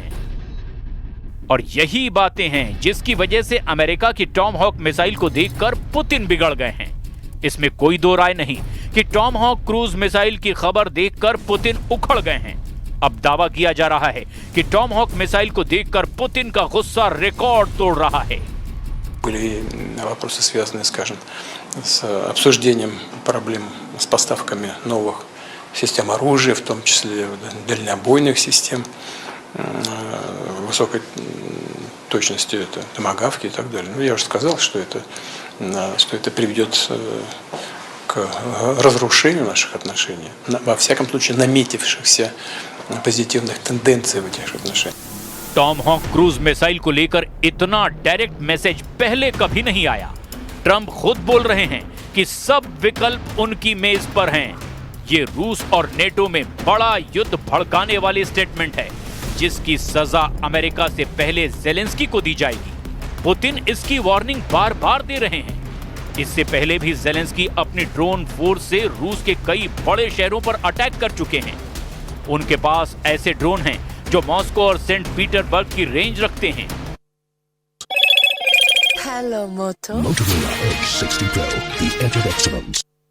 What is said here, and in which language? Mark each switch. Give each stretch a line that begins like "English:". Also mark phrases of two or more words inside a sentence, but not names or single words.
Hindi: और यही बातें हैं जिसकी वजह से अमेरिका की टॉमहॉक मिसाइल को देखकर पुतिन बिगड़ गए हैं। इसमें कोई दो राय नहीं कि टॉमहॉक क्रूज मिसाइल की खबर देखकर पुतिन उखड़ गए हैं। अब दावा किया जा रहा है कि टॉमहॉक मिसाइल को देखकर पुतिन का गुस्सा रिकॉर्ड तोड़ रहा है।
Russian: Были вопросы, связанные, скажем, с обсуждением проблем с поставками новых систем оружия, в том числе дальнобойных систем, высокой точности, это томагавки и так далее. Ну, я уже сказал, что это приведет к разрушению наших отношений, во всяком случае наметившихся позитивных тенденций в этих отношениях.
Hindi: टॉमहॉक क्रूज मिसाइल को लेकर इतना
English: direct message
Hindi: पहले कभी नहीं आया। ट्रंप खुद बोल रहे हैं कि सब विकल्प उनकी मेज पर हैं। ये रूस और नेटो में बड़ा युद्ध भड़काने वाली स्टेटमेंट है, जिसकी सजा अमेरिका से पहले जेलेंस्की को दी जाएगी। पुतिन इसकी वार्निंग बार बार दे रहे हैं। इससे पहले भी जेलेंस्की अपनी
English: drone force
Hindi: से रूस के कई बड़े शहरों पर अटैक कर चुके हैं। उनके पास ऐसे ड्रोन हैं जो मॉस्को और सेंट पीटर्सबर्ग की रेंज रखते हैं।
English: Hello, Moto. Motorola Edge 60 Pro, the edge of excellence.